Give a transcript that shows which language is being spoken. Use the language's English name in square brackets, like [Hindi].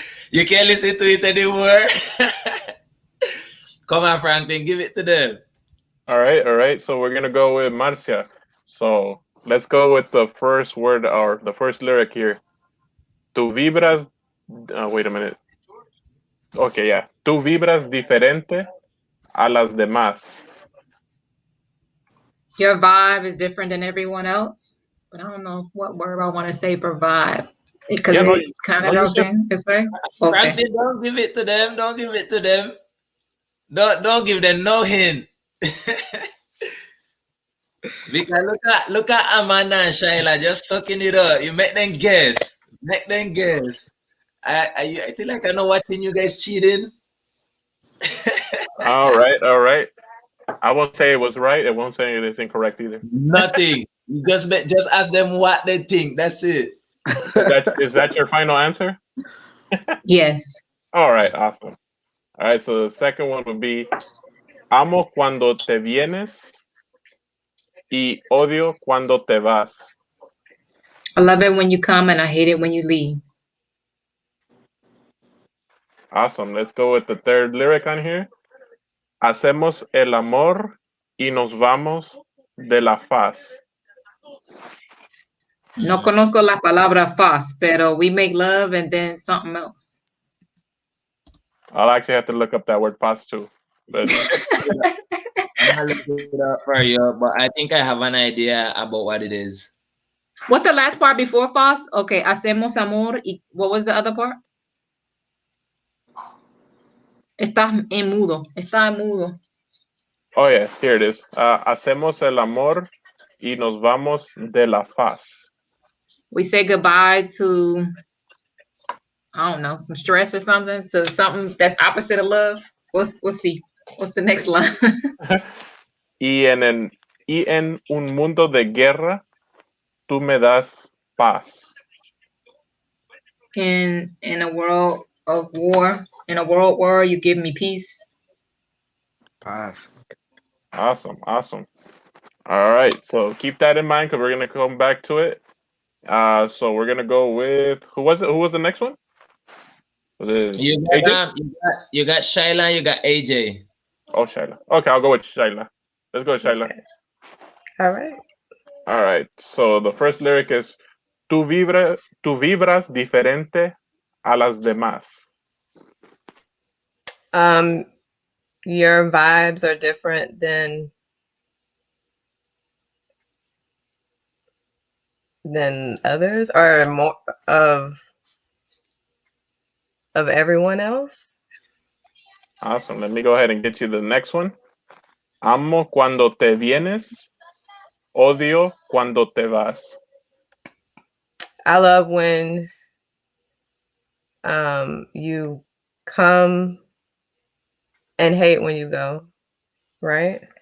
[English] You can't listen to it anymore? Come on, Franklin, give it to them. All right. So we're gonna go with Marcia. So let's go with the first word or the first lyric here. [Spanish] Tu vibras. [English] Wait a minute. Okay, yeah. [Spanish] Tu vibras diferente a las demás. [English] Your vibe is different than everyone else, but I don't know what word I want to say for vibe. Because it's kind of something to say. Okay. Franklin, don't give it to them. Don't give it to them. Don't give them no hint. Because look at Amanda and Shayla just sucking it up. You make them guess. I feel like I know watching you guys cheating. All right. I won't say it was right. I won't say it is incorrect either. Nothing. You just ask them what they think. That's it. Is that your final answer? Yes. All right, awesome. All right, so the second one would be [Spanish] amo cuando te vienes y odio cuando te vas. [English] I love it when you come and I hate it when you leave. Awesome. Let's go with the third lyric on here. [Spanish] Hacemos el amor y nos vamos de la faz. No conozco la palabra faz, pero [English] we make love and then something else. I'll actually have to look up that word faz too. But I'm gonna look it up for you, but I think I have an idea about what it is. What's the last part before faz? Okay, [Spanish] hacemos amor y [English] what was the other part? [Spanish] Está en mudo. [English] Oh yeah, here it is. [Spanish] Hacemos el amor y nos vamos de la faz. [English] We say goodbye to, I don't know, some stress or something, to something that's opposite of love. We'll see. What's the next line? [Spanish] Y en un mundo de guerra, tú me das paz. [English] In a world of war, in a world war, you give me peace. [Spanish] Paz. [English] Awesome. All right, so keep that in mind because we're gonna come back to it. So we're gonna go with who was it? Who was the next one? Was it you got Shayla, you got AJ. Oh, Shayla. Okay, I'll go with Shayla. Let's go with Shayla. Okay. All right. So the first lyric is [Spanish] tu vibras diferente a las demás. [English] Your vibes are different than others, or more of everyone else. Awesome. Let me go ahead and get you the next one. [Spanish] Amo cuando te vienes, odio cuando te vas. [English] I love when you come and hate when you go, right?